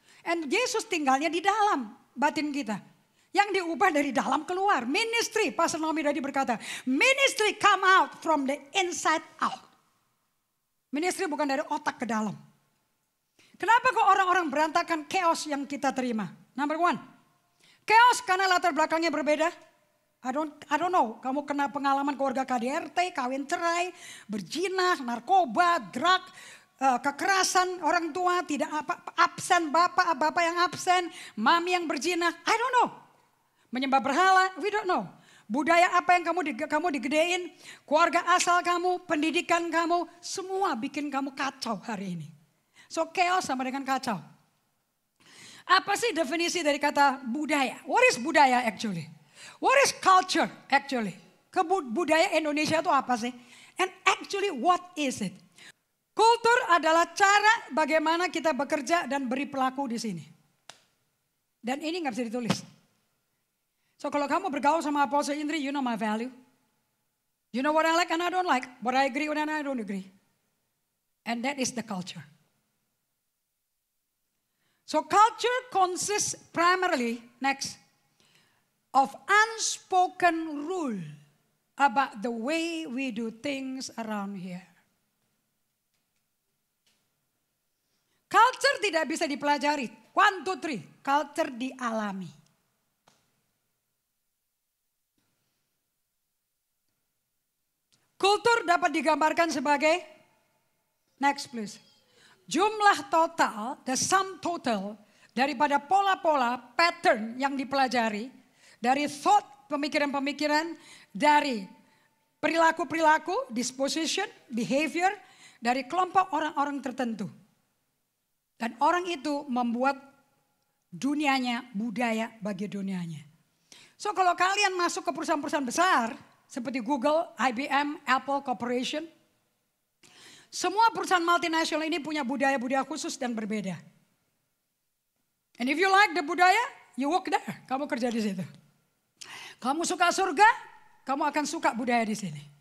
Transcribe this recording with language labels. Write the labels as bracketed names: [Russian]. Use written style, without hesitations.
[English] And [Indonesian] Yesus tinggalnya di dalam batin kita. Yang diubah dari dalam keluar. [English] Ministry, Pastor Naomi [Indonesian] tadi berkata, [English] ministry come out from the inside out. [Indonesian] Ministry bukan dari otak ke dalam. Kenapa kok orang-orang berantakan chaos yang kita terima? [English] Number one, [Indonesian] chaos karena latar belakangnya berbeda. [English] I don't know, [Indonesian] kamu kena pengalaman keluarga KDRT, kawin cerai, berjinah, narkoba, drug, kekerasan orang tua, tidak absen bapak yang absen, mami yang berjinah, I don't know. Menyembah berhala, [English] we don't know. [Indonesian] Budaya apa yang kamu digedein, keluarga asal kamu, pendidikan kamu, semua bikin kamu kacau hari ini. So chaos sama dengan kacau. Apa sih definisi dari kata budaya? [English] What is budaya actually? What is culture actually? [Indonesian] Budaya Indonesia itu apa sih? [English] And actually what is it? [Indonesian] Kultur adalah cara bagaimana kita bekerja dan beri pelaku di sini. Dan ini nggak bisa ditulis. So kalau kamu bergaul sama Apostle Indri, [English] you know my value. You know what I like and I don't like. What I agree with and I don't agree. And that is the culture. So culture consists primarily, next, of unspoken rule about the way we do things around here. [Indonesian] Culture tidak bisa dipelajari. 1, 2, 3. Culture dialami. Kultur dapat digambarkan sebagai, next please. Jumlah total, [English] the sum total [Indonesian] daripada pola-pola, pattern yang dipelajari. Dari thought, pemikiran-pemikiran, dari perilaku-perilaku, disposition, behavior, dari kelompok orang-orang tertentu. Dan orang itu membuat dunianya, budaya bagi dunianya. So kalau kalian masuk ke perusahaan-perusahaan besar, seperti Google, IBM, Apple Corporation. Semua perusahaan multinasional ini punya budaya-budaya khusus dan berbeda. [English] And if you like the budaya, you work there. [Indonesian] Kamu kerja di situ. Kamu suka surga, kamu akan suka budaya di sini.